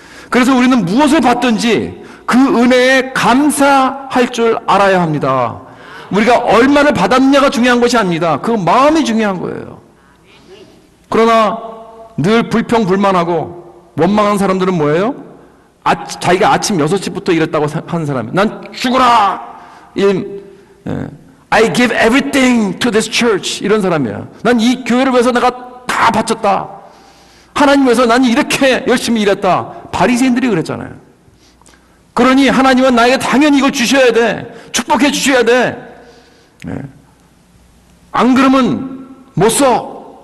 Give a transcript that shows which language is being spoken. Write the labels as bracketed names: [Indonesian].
[Korean] 그래서 우리는 무엇을 받든지 그 은혜에 감사할 줄 알아야 합니다. 우리가 얼마를 받았느냐가 중요한 것이 아닙니다. 그 마음이 중요한 거예요. 그러나 늘 불평불만하고 원망한 사람들은 뭐예요? 자기가 아침 6시부터 일했다고 하는 사람이, 난 죽어라! [English] I give everything to this church. [Korean] 이런 사람이에요. 난 이 교회를 위해서 내가 다 바쳤다. 하나님 위해서 난 이렇게 열심히 일했다. 바리새인들이 그랬잖아요. 그러니 하나님은 나에게 당연히 이걸 주셔야 돼. 축복해 주셔야 돼. 안 그러면 못 써.